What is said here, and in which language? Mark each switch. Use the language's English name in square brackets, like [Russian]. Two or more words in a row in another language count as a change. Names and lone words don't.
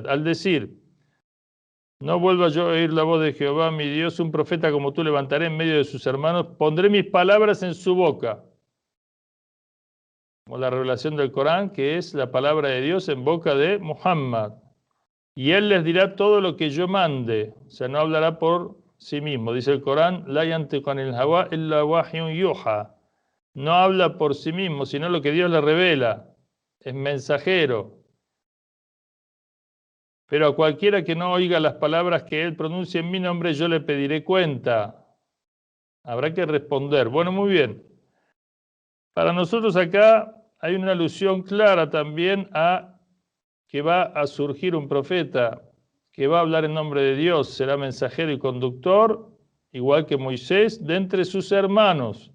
[Spanish] Al decir: no vuelva yo a oír la voz de Jehová, mi Dios, un profeta como tú levantaré en medio de sus hermanos, pondré mis palabras en su boca. Como la revelación del Corán, que es la palabra de Dios en boca de Muhammad. Y él les dirá todo lo que yo mande. O sea, no hablará por sí mismo. Dice el Corán: [Arabic] لا ينطق عن الهوى إلا وحي يوحى. [Spanish] No habla por sí mismo, sino lo que Dios le revela. Es mensajero. Pero a cualquiera que no oiga las palabras que él pronuncie en mi nombre, yo le pediré cuenta. Habrá que responder. Bueno, muy bien. Para nosotros acá hay una alusión clara también a que va a surgir un profeta que va a hablar en nombre de Dios, será mensajero y conductor, igual que Moisés, de entre sus hermanos.